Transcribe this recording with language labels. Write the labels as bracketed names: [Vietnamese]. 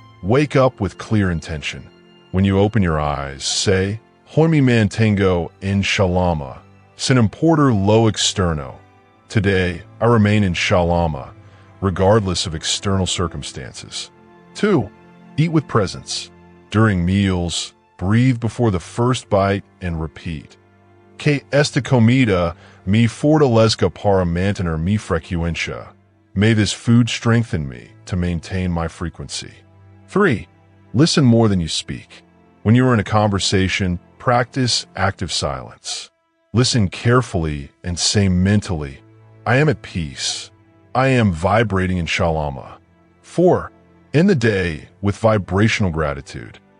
[English] Wake up with clear intention. When you open your eyes, say, [Spanish] Hoy me mantengo en Shalama, sin importar lo externo. [English] Today, I remain in Shalama, regardless of external circumstances. 2. Eat with presence. During meals, breathe before the first bite and repeat. [Spanish] Que esta comida me fortalezca para mantener mi frecuencia. [English] May this food strengthen me to maintain my frequency. 3. Listen more than you speak. When you are in a conversation, practice active silence. Listen carefully and say mentally, I am at peace. I am vibrating in Shalama. 4. End the day with vibrational gratitude.